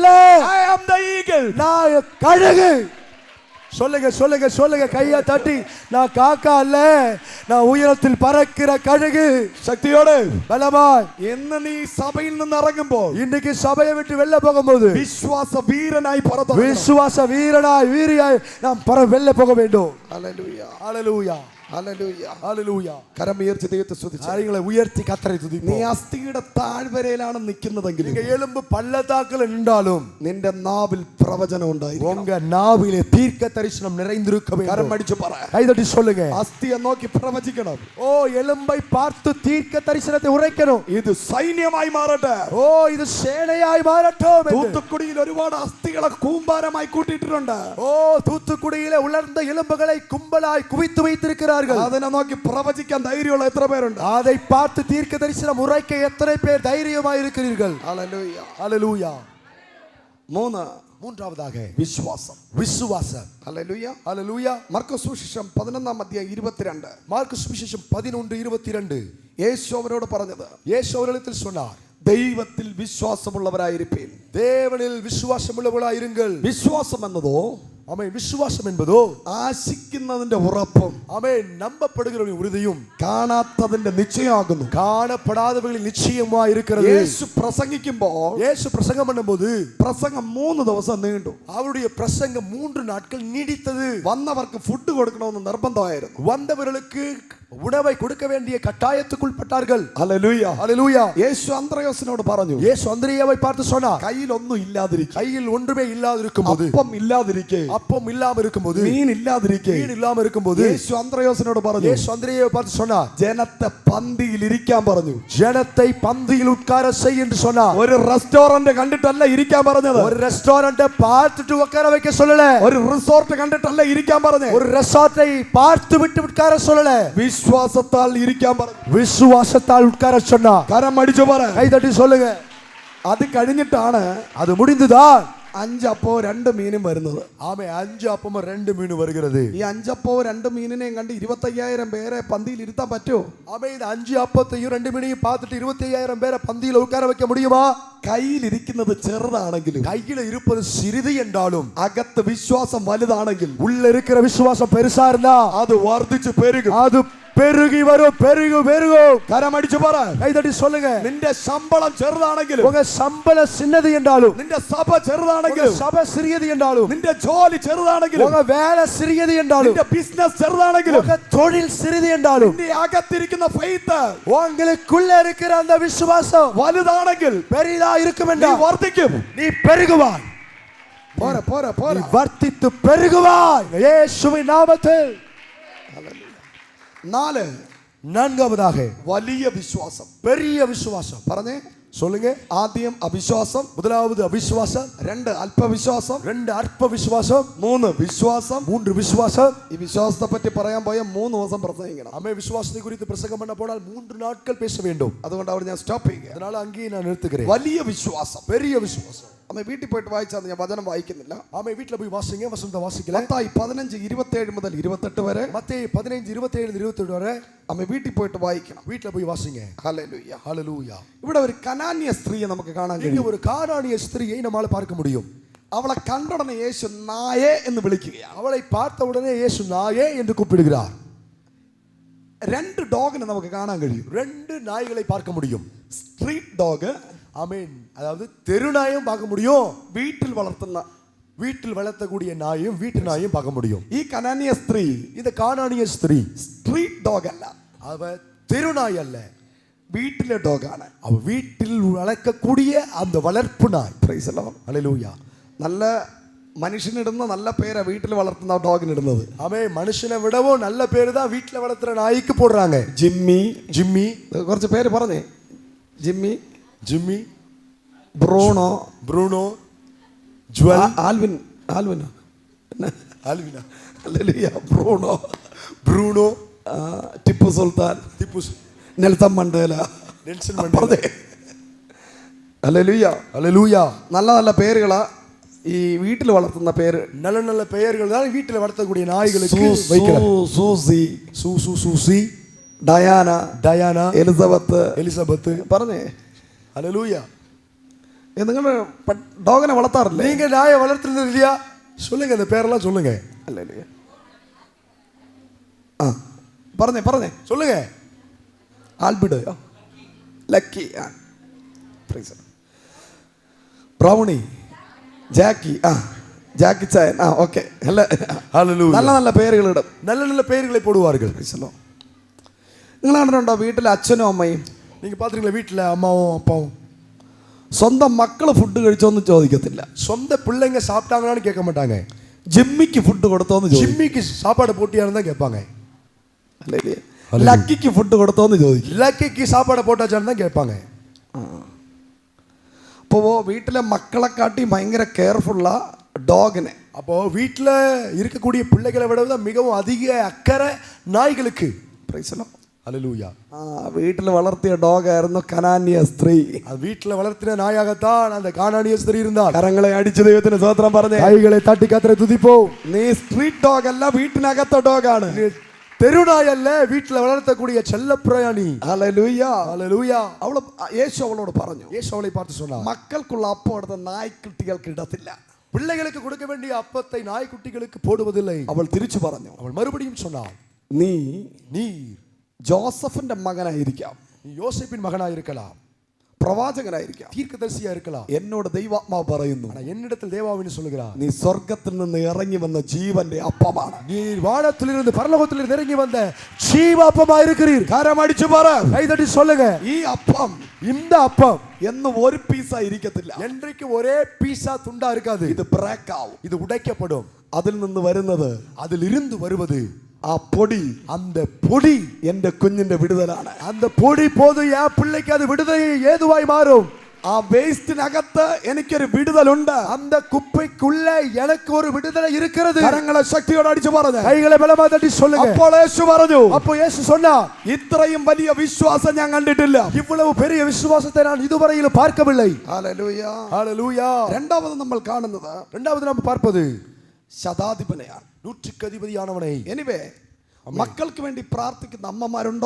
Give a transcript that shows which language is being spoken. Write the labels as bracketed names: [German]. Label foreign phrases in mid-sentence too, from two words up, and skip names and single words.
[English] I am the eagle. [Tamil] நான் கழுகு. சொல்லுங்க சொல்லுங்க சொல்லுங்க. கையை தட்டி, நான் காக்கா அல்ல, நான் உயரத்தில் பறக்கிற கழுகு. [Malayalam] ശക്തിയോടെ [Tamil] பலமாய் [Malayalam] എന്ന് നീ സഭയിൽ നിന്ന് ഇറങ്ങുമ്പോൾ [Tamil] இன்னைக்கு சபையை விட்டு வெளில போகும்போது [Malayalam] വിശ്വാസ വീരനായി പുറത്തു. [Tamil] விசுவாச வீரனாய் வீரியாய் நாம் வெளில போக வேண்டும். [Malayalam] ഹല്ലേലൂയ, [Tamil] ஹalleluya, [Malayalam] ഹല്ലേലൂയ, [Tamil] ஹalleluya. [Malayalam] കരം ഉയർത്തി ദൈവത്തെ സ്തുതിച്ചു. [Tamil] காரியங்களை உயர்த்தி கர்த்தரை [Malayalam] നീ [Tamil] துதிப்போம். [Malayalam] അസ്ഥിയുടെ താഴ്വരയിലാണ് നിൽക്കുന്നതെങ്കിൽ [Tamil] நீங்க எலும்பு பள்ளத்தாக்குல நின்றாலும் [Malayalam] നിന്റെ നാവിൽ പ്രവചനം ഉണ്ടായിരിക്കും. [Tamil] உங்க നാവിலே தீர்க்க தரிசனம் நிறைந்திருக்க [Malayalam] കരം [Tamil] வேண்டும். [Malayalam] അടിച്ചു പറ, [Tamil] கை தட்டி சொல்லுங்க. [Malayalam] അസ്ഥിയെ നോക്കി പ്രവചിക്കണം. [Tamil] ஓ எலும்பை பார்த்து தீர்க்க தரிசனத்தை உரைக்கணும். [Malayalam] ഇത് സൈന്യമായി മാറട്ടെ. [Tamil] ஓ இது சேனையாய் மாறட்டும் என்று. [Malayalam] തൂത്തുക്കുടിയിൽ ഒരുപാട് അസ്ഥികളെ കൂമ്പാരമായി കൂട്ടിയിട്ടുണ്ട്. [Tamil] ஓ தூத்துக்குடியிலே உலர்ந்த எலும்புகளை கும்பலாய் குவித்து வைத்திருக்கிறார்கள். [Malayalam] അതിനെ നോക്കി പ്രവചിക്കാൻ ധൈര്യമുള്ള എത്ര പേരുണ്ട്? [Tamil] அதை பார்த்து தீர்க்க தரிசனம் உரைக்க எத்தனை பேர் தைரியமாய் இருக்கிறீர்கள்? [Malayalam] ഹല്ലേലൂയ. [Tamil] ஹalleluya. [Malayalam] മൂന്നാമதாக [Tamil] விசுவாசம். விசுவாசம். [Malayalam] ഹല്ലേലൂയ. [Tamil] ஹalleluya. [Malayalam] മർക്കോസ് സുവിശേഷം 11:22. [Tamil] மார்க்கு சுவிசேஷம் 11:22. [Malayalam] യേശു അവരോട് പറഞ്ഞത്, [Tamil] இயேசு அவர்களிடத்தில் சொன்னார், [Malayalam] ദൈവത്തിൽ വിശ്വാസമുള്ളവരായിരിക്കും. [Tamil] தேவனில் விசுவாசமுள்ளவர்களாயிருங்கள். [Malayalam] വിശ്വാസം എന്നതോ [Tamil] ஆமென். விசுவாசம் என்பதோ [Malayalam] ആശിക്കുന്നതിന്റെ ഉറപ്പും [Tamil] ஆமென் நம்பப்படுகிறவர்களின் உறுதியும் [Malayalam] കാണാത്തതിന്റെ നിശ്ചയമാകുന്നു. [Tamil] காணப்படாதவர்களின் நிச்சயமா இருக்கிறது. [Malayalam] യേശു പ്രസംഗിക്കുമ്പോൾ [Tamil] இயேசு பிரசங்கம் பண்ணும்போது [Malayalam] പ്രസംഗം 3 ദിവസം നീണ്ടു. [Tamil] அவருடைய பிரசங்கம் 3 நாட்கள் நீடித்தது. [Malayalam] വന്നവർക്ക് ഫുഡ് കൊടുക്കണമെന്ന് നിർബന്ധമായിരുന്നു. [Tamil] வந்தவர்களுக்கு உணவை கொடுக்க வேண்டிய கட்டாயத்துக்குள்பட்டார்கள். [Malayalam] ഹല്ലേലൂയ. [Tamil] ஹல்லேலூயா. [Malayalam] യേശു അന്ത്രയോസിനോട് പറഞ്ഞു, [Tamil] இயேசு அந்திரேயாவை பார்த்து சொன்னார், [Malayalam] കയ്യിൽ ഒന്നും ഇല്ലാതിരിക്കെ, [Tamil] கையில் ஒன்றுமே ഇല്ലാதிருக்கும்போது, [Malayalam] അപ്പം ഇല്ലാതിരിക്കെ, [Tamil] அப்பம் இல்லாம இருக்கும்போது, [Malayalam] മീൻ ഇല്ലാതിരിക്കെ, [Tamil] மீன் இல்லாம இருக்கும்போது, [Malayalam] യേശു അന്ത്രയോസിനോട് പറഞ്ഞു, [Tamil] இயேசு அந்திரேயாவை பார்த்து சொன்னார், [Malayalam] ജനത്തെ പന്തിയിൽ ഇരിക്കാൻ പറഞ്ഞു. [Tamil] ஜனத்தை பந்தியில் உட்கார செய் என்று சொன்னார். [Malayalam] ഒരു റെസ്റ്റോറന്റ് കണ്ടിട്ടല്ല ഇരിക്കാൻ പറഞ്ഞത്. [Tamil] ஒரு ரெஸ்டாரண்ட பார்த்துட்டு உட்கார வைக்க சொல்லல. [Malayalam] ഒരു റിസോർട്ട് കണ്ടിട്ടല്ല ഇരിക്കാൻ പറഞ്ഞത്. [Tamil] ஒரு ரெசார்ட்டை பார்த்து விட்டு உட்கார சொல்லல. [Malayalam] വിശ്വാസത്താൽ ഇരിക്കാൻ പറഞ്ഞു. [Tamil] விசுவாசத்தால் உட்கார சொன்னார். [Malayalam] കരം അടിച്ചു പറ. [Tamil] கை தட்டி சொல்லுங்க. [Malayalam] അത് കഴിഞ്ഞിട്ടാണ് [Tamil] அது முடிந்துதான் [Malayalam] 5 അപ്പവും 2 മീനും വരുന്നത്. [Tamil] ஆமே 5 அப்பமும் 2 மீன் வருகிறது. [Malayalam] ഈ 5 അപ്പവും 2 മീനിനെയും കണ്ട് 25,000 പേരെ പന്തിയിൽ ഇരുത്താൻ പറ്റുമോ? [Tamil] ஆமே இந்த 5 அப்பத்தையும் 2 மீனையும் பார்த்துட்டு 25,000 பேரை பந்தியில உட்கார வைக்க முடியுமா? [Malayalam] കയ്യിലിരിക്കുന്നത് ചെറുതാണെങ്കിലും, [Tamil] கையில இருப்பது சிறிது என்றாலும், [Malayalam] അകത്ത് വിശ്വാസം വലുതാണെങ്കിൽ, [Tamil] உள்ள இருக்கிற விசுவாசம் பெருசா இருந்தா [Malayalam] അത് വർദ്ധിച്ചു പെരുകും. [Tamil] அது பெருகி வரும். பெருகும். [Malayalam] കരം അടിച്ചു പറ. [Tamil] கை தட்டி சொல்லுங்க. [Malayalam] നിന്റെ ശമ്പളം ചെറുതാണെങ്കിലും, [Tamil] உங்க சம்பளம் சின்னது என்றாலும், [Malayalam] നിന്റെ സഭ [Tamil] உங்க [Malayalam] ചെറുതാണെങ്കിലും, [Tamil] சபை சிறியது என்றாலும், [Malayalam] നിന്റെ ജോലി ചെറുതാണെങ്കിലും, [Tamil] உங்க வேலை சிறியது என்றாலும், [Malayalam] നിന്റെ ബിസിനസ് ചെറുതാണെങ്കിലും, [Tamil] உங்க தொழில் சிறிது என்றாலும், [Malayalam] നിന്റെ അകത്തിരിക്കുന്ന ഫെയ്ത്ത് [Tamil] உங்களுக்குள்ள இருக்கிற அந்த விசுவாசம் [Malayalam] വലുതാണെങ്കിൽ [Tamil] பெரிதா இருக்கும் [Malayalam] നീ [Tamil] என்றால் [Malayalam] വർദ്ധിക്കും. [Tamil] நீ பெருகுவாய். [Malayalam] പോരെ പോരെ [Tamil] நீ [Malayalam] പോരെ. [Tamil] வர்த்தித்து பெருகுவாய் இயேசுவின் நாமத்தில். [Malayalam] 4 [Tamil] நான்காவதாக [Malayalam] വലിയ വിശ്വാസം. [Tamil] பெரிய விசுவாசம். [Malayalam] പറഞ്ഞേ. [Tamil] சொல்லுங்க. [Malayalam] ആദ്യം അവിശ്വാസം, [Tamil] முதலாவது அவிசுவாசம், [Malayalam] 2 അല്പവിശ്വാസം, [Tamil] 2 அற்ப விசுவாசம், [Malayalam] 3 വിശ്വാസം. [Tamil] 3 விசுவாசம். [Malayalam] ഈ വിശ്വാസത്തെ പറ്റി പറയാൻ പോയ 3 ദിവസം പ്രസംഗിക്കണം. [Tamil] அமே விசுவாசத்தை குறித்து பிரசங்கம் பண்ண போனால் 3 நாட்கள் பேச வேண்டும். [Malayalam] അതുകൊണ്ട് അവിടെ ഞാൻ സ്റ്റോപ്പ് ചെയ്യുക. [Tamil] அதனால அங்கேயே நான் நிறுத்துகிறேன். [Malayalam] വലിയ വിശ്വാസം. [Tamil] பெரிய விசுவாசம். [Malayalam] അമ്മ വീട്ടിൽ പോയിട്ട് വായിച്ചാൽ ഞാൻ വചനം വായിക്കുന്നില്ല. [Tamil] ஆமே வீட்ல போய் வாசிங்க. வசனத்தை வாசிக்கல. [Malayalam] മത്തായി 15:27 മുതൽ 28 വരെ. [Tamil] மத்தேயு 15:27-28 வரை [Malayalam] അമ്മ വീട്ടിൽ പോയിട്ട് വായിക്കണം. [Tamil] வீட்ல போய் வாசிங்க. [Malayalam] ഹല്ലേലൂയ. [Tamil] ஹல்லேலூயா. [Malayalam] ഇവിടെ ഒരു കനാന്യ സ്ത്രീയെ നമുക്ക് കാണാൻ [Tamil] இங்க [Malayalam] കഴിയും. [Tamil] ஒரு கானானிய ஸ்திரியை நம்மால பார்க்க முடியும். [Malayalam] അവളെ കണ്ടടനെ യേശു നായേ എന്ന് വിളിക്കുകയാണ്. [Tamil] அவளை பார்த்த உடனே இயேசு நாயே என்று கூப்பிடுகிறார். [Malayalam] 2 ഡോഗിനെ നമുക്ക് കാണാൻ കഴിയും. [Tamil] 2 நாய்களை பார்க்க முடியும். [English] street dog, [Tamil] ஆமென். அதாவது தெரு நாயும் பார்க்க முடியும். [Malayalam] വീട്ടിൽ വളർത്തുന്ന, [Tamil] வீட்டில் வளர்த்தக்கூடிய நாயும் வீட்டு நாயும் பார்க்க முடியும். [Malayalam] ഈ കനാന്യ സ്ത്രീ [Tamil] இந்த கானானிய ஸ்திரீ [English] street dog [Malayalam] അല്ല, [Tamil] அவ தெரு நாய் அல்ல, [Malayalam] വീട്ടിലെ ഡോഗാണ്. [Tamil] அவ வீட்டில் வளர்க்கக்கூடிய அந்த வளர்ப்பு நாய். [English] Praise the Lord. [Tamil] ஹல்லேலூயா. [Malayalam] നല്ല മനുഷ്യനിടുന്ന നല്ല പേരാ വീട്ടിൽ വളർത്തുന്ന ഡോഗിനിടുന്നത്. [Tamil] ஆமே மனுஷனை விடவும் நல்ல பேரு தான் வீட்டில் வளர்த்துற நாய்க்கு போடுறாங்க. [Malayalam] ജിമ്മി, [Tamil] ஜிம்மி, [Malayalam] കുറച്ച് പേര് പറഞ്ഞേ. ജിമ്മി, [Tamil] ஜிம்மி, [Malayalam] ബ്രൂണോ, [Tamil] ப்ரூனோ, ஜுவல், [Malayalam] ആൽവിൻ, ആൽവിനോ, [Tamil] ஆல்வினா, [Malayalam] ഹല്ലേലൂയ, ബ്രൂണോ, [Tamil] ப்ரூனோ, [Malayalam] ടിപ്പു സുൽത്താൻ, [Tamil] திப்பு, [Malayalam] നെൽസൺ മണ്ടേല, [Tamil] நெல்சன் [Malayalam] പറഞ്ഞേ. [Tamil] மண்டேலா. [Malayalam] ഹല്ലേലൂയ. [Tamil] ஹல்லேலூயா. [Malayalam] നല്ല നല്ല പേരുകളാ ഈ വീട്ടിൽ വളർത്തുന്ന പേര്. [Tamil] நல்ல நல்ல பெயர்கள் தான் வீட்டில் வளர்த்தக்கூடிய நாய்களுக்கு வைக்கிறாங்க. [Malayalam] സൂസി, [Tamil] சூசி, [Malayalam] ഡയാന, [Tamil] டயானா, [Malayalam] എലിസബത്ത്, [Tamil] எலிசபெத். [Malayalam] പറഞ്ഞേ. [Tamil] ஹல்லேலூயா. [Malayalam] നിങ്ങൾ ഡോഗിനെ വളർത്താറില്ലേ? [Tamil] நீங்க நாயை வளர்த்துறது இல்லையா? சொல்லுங்க, அந்த பேரெல்லாம் சொல்லுங்க. [Malayalam] ഹല്ലേലൂയ. ആ പറഞ്ഞേ പറഞ്ഞേ. [Tamil] சொல்லுங்க. [Malayalam] ആൽബിഡ്, ലക്കി, ബ്രൗണി, ജാക്കി, ജാക്കി ചായൻ, ഓക്കെ. [Tamil] ஹல்லேலூயா. [Malayalam] നല്ല നല്ല പേരുകളിടും. [Tamil] நல்ல நல்ல பெயர்களை போடுவார்கள். [Malayalam] നിങ്ങൾ കണ്ടിട്ടുണ്ടോ വീട്ടിലെ അച്ഛനും അമ്മയും [Tamil] நீங்க பாத்துறீங்களா வீட்டுல அம்மாவும் அப்பாவும் [Malayalam] സ്വന്തം മക്കള് ഫുഡ് കഴിച്ചോന്ന് ചോദിക്കത്തില്ല. [Tamil] சொந்த பிள்ளைங்க சாப்பிட்டாங்களான்னு கேட்க மாட்டாங்க. [Malayalam] ജിമ്മിക്ക് ഫുഡ് കൊടുത്തോന്ന് ചോദിക്കും. [Tamil] ஜிம்மிக்கு சாப்பாடு போட்டியான்னு தான் கேட்பாங்க. [Malayalam] ലക്കിക്ക് ഫുഡ് കൊടുത്തോന്ന് ചോദിക്കും. [Tamil] லக்கிக்கு சாப்பாடு போட்டாச்சான்னு தான் கேட்பாங்க. [Malayalam] അപ്പോൾ വീട്ടിലെ മക്കളെക്കാട്ടി ഭയങ്കര കെയർഫുള്ളാ ഡോഗിനെ. [Tamil] அப்போ வீட்டுல இருக்கக்கூடிய பிள்ளைகளை விட மிகவும் அதிக அக்கறை நாய்களுக்கு. [English] Praise the Lord. [Tamil] ஹல்லேலூயா. [Malayalam] വീട്ടിൽ വളർത്തിയ ഡോഗായിരുന്നു കനാന്യ സ്ത്രീ. [Tamil] வீட்டுல வளர்த்தின நாயாகத்தான் அந்த கானானிய ஸ்திரீ இருந்தாள். [Malayalam] കരങ്ങളെ അടിച്ചു ദൈവത്തിന് സ്തോത്രം പറഞ്ഞേ. [Tamil] கைகளை தட்டி கத்தரை துதிப்போம். [Malayalam] നീ [English] street dog [Malayalam] അല്ല, വീട്ടിനകത്ത ഡോഗാണ്. [Tamil] தெருநாய் அல்ல, வீட்டில் வளர்த்தக்கூடிய செல்ல பிரயாணி. [Malayalam] ഹല്ലേലൂയ. ഹല്ലേലൂയ. യേശു അവളോട് പറഞ്ഞു, [Tamil] இயேசு அவளை பார்த்து சொன்னார், [Malayalam] മക്കൾക്കുള്ള അപ്പം എടുത്ത നായ്ക്കുട്ടികൾക്ക് ഇടത്തില്ല. [Tamil] பிள்ளைகளுக்கு கொடுக்க வேண்டிய அப்பத்தை நாய்க்குட்டிகளுக்கு போடுவதில்லை. [Malayalam] അവൾ തിരിച്ചു പറഞ്ഞു, [Tamil] அவள் மறுபடியும் சொன்னாள், [Malayalam] നീ ജോസഫിന്റെ മകനായിരിക്കാം, [Tamil] நீ யோசேப்பின் மகனாய் இருக்கலாம், [Malayalam] പ്രവാചകനായിരിക്കാം, [Tamil] தீர்க்கதரிசியா இருக்கலாம். [Malayalam] എന്നോട് ദൈവാത്മാവ് പറയുന്നു, [Tamil] ஆனா என்னிடத்தில் தேவாவின்னு சொல்லுகிறார், [Malayalam] നീ സ്വർഗത്തിൽ നിന്ന് ഇറങ്ങി വന്ന ജീവന്റെ അപ്പമാണ്. [Tamil] நீ வானத்திலிருந்து பரலோகத்திலிருந்து இறங்கி வந்த ஜீவாப்பமா இருக்கிறீர். [Malayalam] കരം അടിച്ചു പറ, [Tamil] கைதட்டி சொல்லுங்க, [Malayalam] ഈ അപ്പം [Tamil] இந்த அப்பம் [Malayalam] എന്ന് ഒരു പീസാ ഇരിക്കത്തില്ല. [Tamil] என்றைக்கு ஒரே பீஸா துண்டா இருக்காது. [Malayalam] ഇത് ബ്രേക്ക് ആവും. [Tamil] இது உடைக்கப்படும். [Malayalam] അതിൽ നിന്ന് വരുന്നത്, [Tamil] அதிலிருந்து வருவது, [Malayalam] ആ പൊടി, [Tamil] அந்த பொடி [Malayalam] എന്റെ കുഞ്ഞിന്റെ വിടുതലാണ്. [Tamil] அந்த பொடி போது என் பிள்ளைக்கு அது விடுதலை ஏதுவாய் மாறும். [Malayalam] ആ വേസ്റ്റിനകത്ത് എനിക്കൊരു വിടുതലുണ്ട്. [Tamil] அந்த குப்பைக்குள்ள எனக்கு ஒரு விடுதலை இருக்கிறது. [Malayalam] കരങ്ങളെ ശക്തിയോടെ അടിച്ചു പറഞ്ഞു, [Tamil] கைகளை பலமா தட்டி சொல்லுங்க. [Malayalam] അപ്പോൾ യേശു പറഞ്ഞു, [Tamil] அப்போ இயேசு சொன்னா, [Malayalam] ഇത്രയും വലിയ വിശ്വാസം ഞാൻ കണ്ടിട്ടില്ല. [Tamil] இவ்வளவு பெரிய விசுவாசத்தை நான் இதுவரையிலும் பார்க்கவில்லை. [Malayalam] ഹല്ലേലൂയ. [Tamil] ஹalleluya. [Malayalam] രണ്ടാമത് നമ്മൾ കാണുന്നത് [Tamil] இரண்டாவது நாம் பார்ப்பது [Malayalam] ശതാധിപനെയാണ്. [Tamil] நூற்றுக்கு அதிபதியானவனை. [Malayalam] എനിവേ, മക്കൾക്ക് വേണ്ടി പ്രാർത്ഥിക്കുന്ന അമ്മമാരുണ്ടോ?